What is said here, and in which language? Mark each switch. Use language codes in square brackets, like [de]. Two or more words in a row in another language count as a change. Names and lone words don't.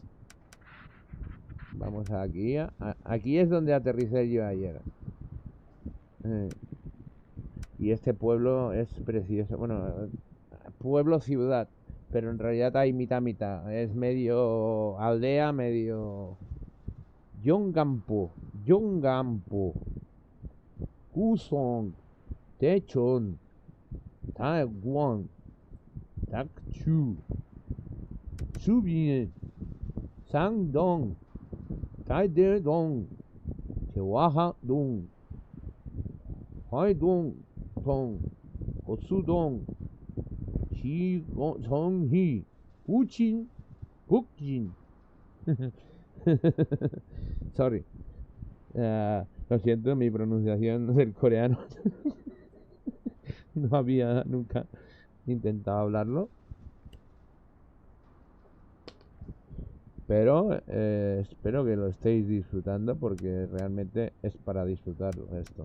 [es] Vamos aquí. Aquí es donde aterricé yo ayer. Y este pueblo es precioso. Bueno, pueblo-ciudad. Pero en realidad hay mitad. Es medio aldea, medio... Yongampo. Kusong. Techon. Taiwan. Takchu. Subien. Sangdong. Taidong. Cheoaha-dong. Haidong. Tong. Otsudong. Songi, Uchin, Pukjin. Sorry. Lo siento, mi pronunciación del coreano. No había nunca intentado hablarlo. Pero espero que lo estéis disfrutando porque realmente es para disfrutarlo esto.